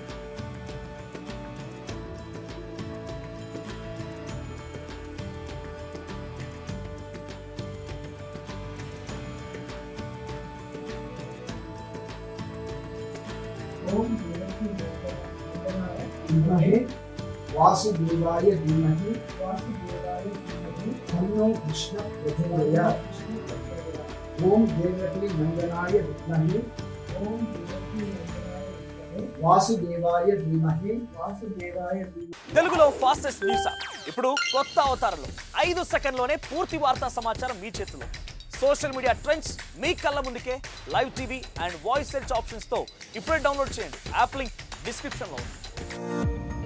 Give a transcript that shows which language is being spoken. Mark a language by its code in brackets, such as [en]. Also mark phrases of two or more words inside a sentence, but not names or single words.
[sa] ओम धीमहि वासुदेवाय धीमहि तन्नो कृष्ण प्रचोदयात्. ओम देवकी नंदनाय विद्महे వాసుదేవాయ ధీమహి [te] తెలుగులో [en] fastest news [te] ఇప్పుడు కొత్త అవతారంలో 5 సెకండ్లోనే పూర్తి వార్తా సమాచారం మీ చేతిలో. [en] social media trends [te] మీ కళ్ళ ముందుకే [en] live TV and voice search options [te] తో ఇప్పుడే డౌన్లోడ్ చేయండి. [en] app link description [te] లో ఉంది.